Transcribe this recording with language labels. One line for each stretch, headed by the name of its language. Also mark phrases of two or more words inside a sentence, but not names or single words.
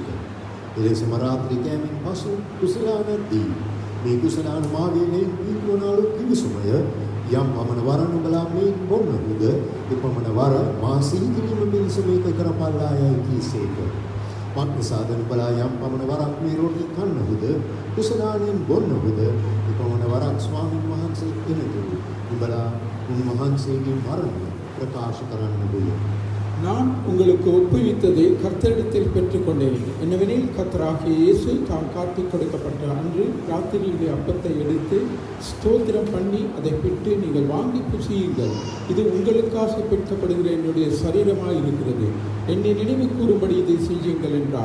Sinhala: එලෙසම රාත්‍රී කෑමෙන් පසු කුසලානදී මේ කුසලාන මාගේ නෙයි පීඩවනාලු කිවිසුමය යම් පමණ වර නුඹලා මේ බොන්නහුද එපමණ වර මා සිහි කිරීම පිණිස මේක කරපල්ලා යයි කීසේක. මක්නිසාද නුඹලා යම් පමණ වරක් මේ රොටි කන්නහුද කුසලානෙන් බොන්නහුද එපමණ වරක් ස්වාමීන් වහන්සේ එනතුරු නුඹලා උන්වහන්සේගේ මරණය ප්‍රකාශ කරන්නදුය.
Tamil: நான் உங்களுக்கு ஒப்புவித்ததை கர்த்தரிடத்தில் பெற்றுக்கொண்டேன். என்னவெனில் கர்த்தராகிய இயேசு தாம் காட்டிக் கொடுக்கப்பட்ட அன்று ராத்திரியிலே அப்பத்தை எடுத்து ஸ்தோத்திரம் பண்ணி அதை பிட்டு, நீங்கள் வாங்கி புசியுங்கள், இது உங்களுக்காக பெற்றப்படுகிற என்னுடைய சரீரமாய் இருக்கிறது, என்னை நினைவு கூறும்படி இதை செய்யுங்கள் என்றார்.